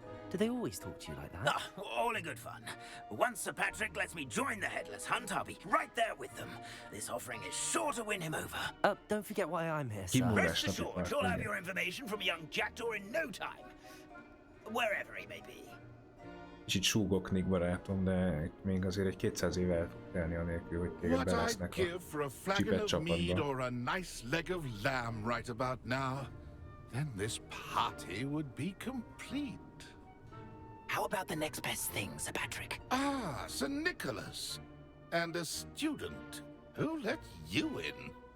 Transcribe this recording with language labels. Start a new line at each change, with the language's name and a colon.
English: Do they always talk to you like that? Ah, all in good fun. Once Sir Patrick lets me join the Headless Hunt, I'll be right there with them. This offering is sure to win him over. Don't forget why I'm here, sir. Rest assured, you'll have your information from a young Jackdaw in no time. Wherever he may be.
Hungarian: Kicsit súgok, Nick barátom, de itt még azért egy 200 éve el fog telni anélkül, hogy téged belesznek a csipet csapatba.
English: Or a nice leg of lamb right about now, then this party would be complete. How about the next best thing, Sir Patrick? Ah, Sir Nicholas. And a student. Who let you in?